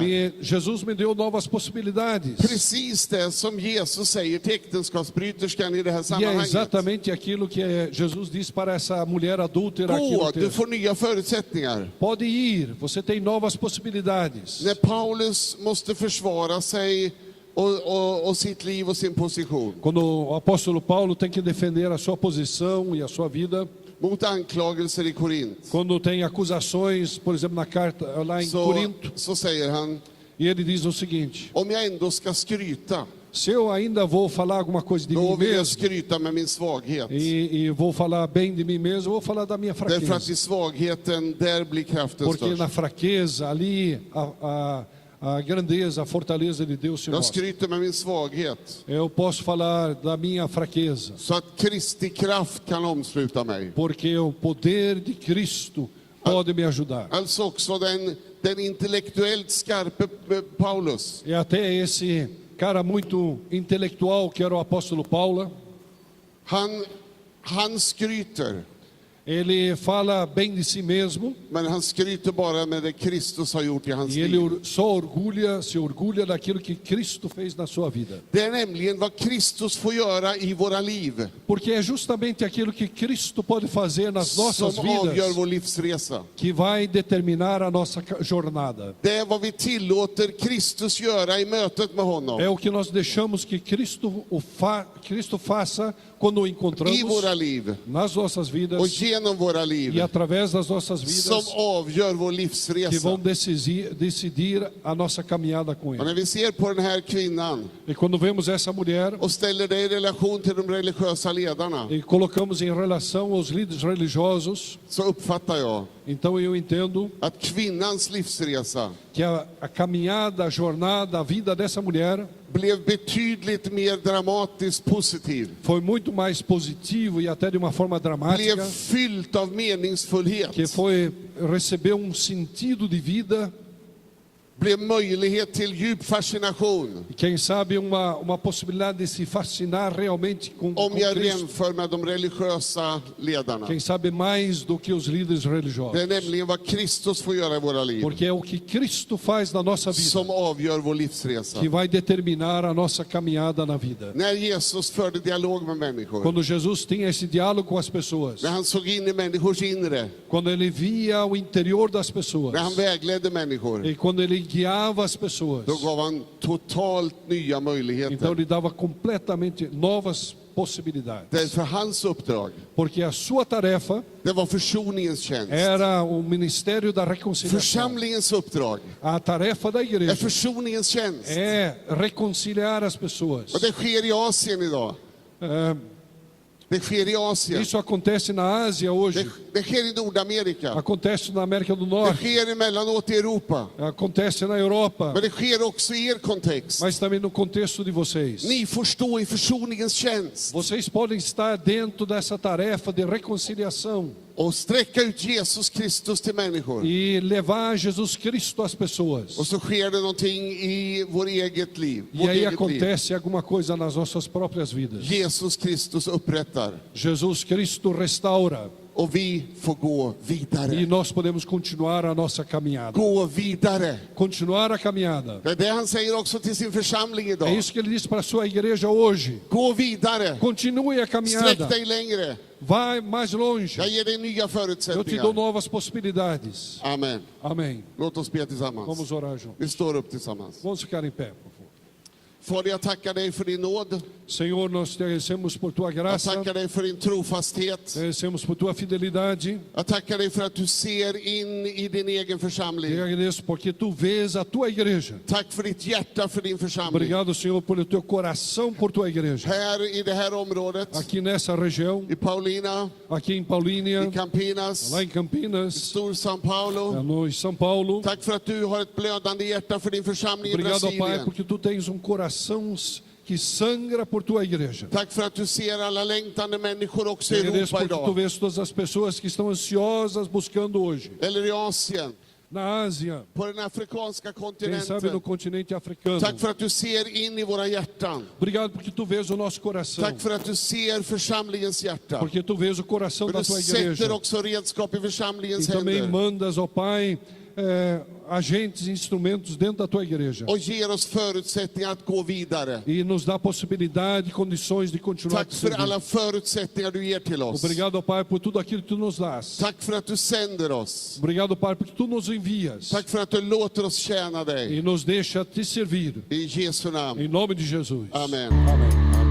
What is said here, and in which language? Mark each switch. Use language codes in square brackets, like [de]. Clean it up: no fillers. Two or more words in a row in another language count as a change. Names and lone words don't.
[pt] Jesus me deu novas possibilidades. [sv] Precis det som Jesus säger till äktenskapsbryterskan i det här [pt] E é [sv] sammanhanget. [pt] exatamente aquilo que Jesus diz para essa mulher adúltera aqui [sv] Gå, [pt] no [sv] du [pt] texto. [sv] får nya förutsättningar. [pt] Pode ir, você tem novas possibilidades. [sv] När Paulus måste försvara sig och sitt liv och sin position [pt] Quando o apóstolo Paulo tem que defender a sua posição e a sua vida, [sv] mot anklagelser i Korint, [pt] quando tem acusações, por exemplo, na carta lá em Corinto, [sv] så säger han, [pt] e ele diz o seguinte: [sv] om jag ändå ska skryta, [pt] se eu ainda vou falar alguma coisa de [sv] då [pt] mim [sv] vill jag [pt] mesmo, [sv] skryta med min svaghet. [pt] e vou falar bem de mim mesmo, eu vou falar da minha [sv] Därför att [pt] fraqueza. [sv] i svagheten, där blir kraften [pt] Porque [sv] störst. [pt] na fraqueza, ali, a grandeza, a fortaleza de Deus se [sv] Jag [pt] mostra. [sv] skryter med min svaghet, [pt] Eu posso falar da minha fraqueza, [sv] så att Kristi kraft kan omsluta mig. [pt] porque o poder de Cristo pode me ajudar. [sv] Alltså också den intellektuellt skarpe Paulus. [pt] E até esse cara muito intelectual que era o apóstolo Paulo, [sv] Han skryter, [pt] ele fala bem de si mesmo [sv] men han skryter bara med det Kristus har gjort i hans [pt] e ele [sv] liv. [pt] só se orgulha daquilo que Cristo fez na sua vida. [sv] Det är nämligen vad Kristus får göra i våra liv [pt] Porque é justamente aquilo que Cristo pode fazer nas nossas [sv] som avgör [pt] vidas [sv] vår livsresa. [pt] que vai determinar a nossa jornada. [sv] Det är vad vi tillåter Kristus göra i mötet med honom, [pt] É o que nós deixamos que Cristo faça quando o [sv] i [pt] encontramos [sv] våra liv [pt] nas nossas [sv] och [pt] vidas [sv] genom våra liv, [pt] e através das nossas [sv] som [pt] vidas [sv] avgör vår [pt] que [sv] livsresa. [pt] vão decidir a nossa caminhada com [sv] Och [pt] Ele. [sv] när vi ser på den här kvinnan [pt] E quando vemos essa mulher [sv] och ställer det i relation till de religiösa ledarna, [pt] e colocamos em relação aos líderes religiosos, [sv] så uppfattar jag [pt] então eu entendo [sv] att kvinnans livsresa [pt] que a caminhada, a jornada, a vida dessa mulher [sv] blev betydligt mer dramatiskt positiv. [pt] foi muito mais positivo e até de uma forma dramática, [sv] Blev fyllt av meningsfullhet. [pt] que recebeu um sentido de vida [sv] blev möjlighet till djup fascination [pt] E quem sabe uma possibilidade de se fascinar realmente com [sv] om jag [pt] Cristo. [sv] jämför med de religiösa ledarna. [pt] Quem sabe mais do que os líderes [sv] Det [pt] religiosos. [sv] är nämligen vad Kristus får göra i våra liv [pt] Porque é o que Cristo faz na nossa vida [sv] som avgör vår livsresa. [pt] que vai determinar a nossa caminhada na vida. [sv] När Jesus förde dialog med människor, [pt] Quando Jesus tinha esse diálogo com as pessoas, [sv] när han såg in i människors inre, [pt] quando ele via o interior das [sv] när han [pt] pessoas [sv] vägledde människor, [pt] e quando ele guiava as pessoas, [sv] då gav han totalt nya [pt] então [sv] möjligheter. [pt] ele dava completamente novas possibilidades. [sv] Därför hans uppdrag, [pt] Porque a sua tarefa [sv] det var försoningens tjänst. [pt] era o ministério da reconciliação. [sv] Församlingens uppdrag [pt] A tarefa da [sv] är [pt] igreja [sv] försoningens tjänst. [pt] é reconciliar as pessoas. [sv] Och det sker i Asien idag. Det sker i Asien. [pt] Isso acontece na Ásia hoje, [sv] Det sker i Nordamerika. [pt] acontece na América do [sv] Det [pt] Norte, [sv] sker emellanåt i Europa. [pt] acontece na Europa, [sv] Men det sker också i er kontext. [pt] mas também no contexto de vocês. [sv] Ni får stå i försoningens tjänst [pt] Vocês podem estar dentro dessa tarefa de reconciliação [sv] och sträcka ut Jesus Kristus till människor. [pt] e levar Jesus Cristo às pessoas. [sv] Och så sker det någonting i vårt eget liv. [pt] E [sv] Vårt [pt] aí [sv] eget liv. [pt] acontece alguma coisa nas nossas próprias vidas. [sv] Jesus Kristus upprättar [pt] Jesus Cristo restaura [sv] och vi får gå [pt] e [sv] vidare. [pt] nós podemos continuar a nossa caminhada. [sv] Gå vidare. [pt] Continuar a caminhada. [sv] Det är det han säger också till sin församling [pt] É [sv] idag. [pt] isso que ele diz para a sua igreja hoje. [sv] Gå vidare. [pt] Continue a [sv] Sträck [pt] caminhada. [sv] dig längre. [pt] Vai mais longe. [sv] Jag ger dig nya [pt] Eu te dou [sv] förutsättningar. [pt] novas possibilidades. [sv] Amen. [pt] Amém. [sv] Låt oss be tillsammans. [pt] Vamos orar juntos. [sv] Vi står upp tillsammans. [pt] Vamos ficar em pé, por favor. [sv] Fader, jag tackar dig för din nåd. [pt] Senhor, nós te agradecemos por tua [sv] Jag [pt] graça. [sv] tackar dig för din trofasthet. [pt] Agradecemos por tua fidelidade. [sv] Jag tackar dig för att du ser in i din egen [pt] Te [sv] församling. [pt] agradeço porque tu vês a tua igreja. [sv] Tack för ditt hjärta för din församling. [pt] Obrigado, Senhor, pelo teu coração por tua igreja. [sv] Här i det här området, [pt] Aqui nessa região, [sv] i Paulina, [pt] aqui em Paulínia, [sv] i Campinas, [pt] lá em Campinas, [sv] Stor São Paulo. [pt] no em São Paulo. [sv] Tack för att du har ett blödande hjärta för din församling i [pt] Obrigado, Pai, [sv] Brasilien. [pt] porque tu tens coração que sangra por tua igreja. [sv] Tack för att du ser alla längtande människor också [pt] Te [sv] i [pt] agradeço [sv] Europa [pt] porque tu [sv] idag. [pt] vês todas as pessoas que estão ansiosas buscando hoje. [sv] Eller i Asien, [pt] Na Ásia, [sv] på den afrikanska [pt] quem sabe no [sv] kontinenten. [pt] continente africano. [sv] Tack för att du ser in i våra hjärtan. [pt] Obrigado porque tu vês o nosso coração. [sv] Tack för att du ser församlingens hjärta. [pt] Porque tu vês o coração [sv] Men [pt] da [sv] du [pt] tua [sv] sätter [pt] igreja. [sv] också redskap i [pt] E [sv] församlingens [pt] também [sv] händer. [pt] mandas, ó Pai, agentes e instrumentos dentro da tua igreja. [sv] Och ger oss förutsättningar att gå vidare. [pt] E nos dá possibilidade e condições de continuar [sv] Tack [pt] te [sv] för [pt] servir. [sv] alla förutsättningar du ger till oss. [pt] Obrigado, ó Pai, por tudo aquilo que tu nos dás. [sv] Tack för att du sänder oss. [pt] Obrigado, Pai, porque tu nos envias [sv] Tack för att du låter oss tjäna dig. [pt] e nos deixa te servir. [sv] I Jesu namn. [pt] Em nome de Jesus. [sv] Amen. [pt] Amém.